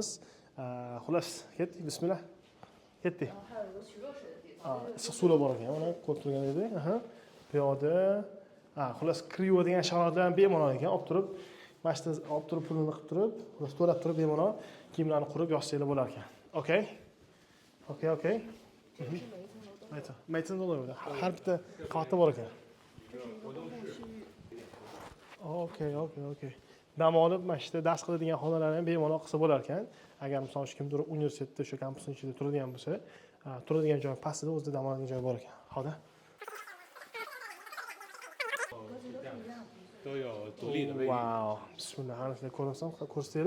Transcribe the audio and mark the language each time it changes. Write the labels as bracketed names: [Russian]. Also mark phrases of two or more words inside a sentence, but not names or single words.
[Uzbek] Xullas, ketdik. Bismillah. Ketdik. Issiq suvlar bor ekan, mana ko'rib turgan edik. Bu yoqda xullas kiradigan sharoitlar ham bemalol ekan. Olib turib, mashina olib turib pulini qilib turib, xullas to'lab turib bemalol kiyimlarni qurib yoshsanglar bo'lar ekan. Okay. [Chinese] 每层都有的， [Uzbek] har bitta qavatda bor ekan. Okay. Dam olib, mana shu dars qiladigan xonalar ham bemalol qilsa bo'lar ekan. Agar misol uchun kimdir universitetda shu kampusning ichida turadigan bo'lsa, turadigan joy pastida o'zida dam oladigan joy bor ekan. Hozir Wow, bismillah, sizlar ko'rasizlar, ko'rsanglar.